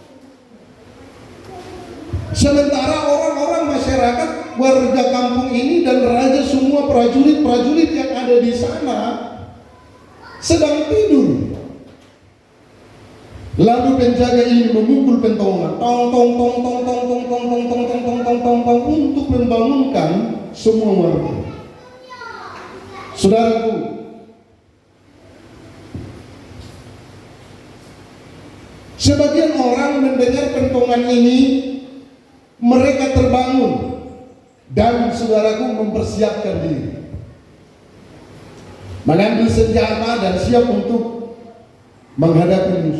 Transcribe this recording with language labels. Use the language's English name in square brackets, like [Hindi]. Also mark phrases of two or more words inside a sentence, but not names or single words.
[Indonesian] Sementara orang-orang masyarakat, warga kampung ini dan raja, semua prajurit-prajurit yang ada di sana sedang tidur. Lalu penjaga ini memukul pentongan, tong tong tong tong tong tong tong tong tong tong tong tong tong tong, untuk membangunkan semua warga. Saudaraku, sebagian orang mendengar pentongan ini, mereka terbangun dan saudaraku mempersiapkan diri, mengambil senjata dan siap untuk menghadapi musuh.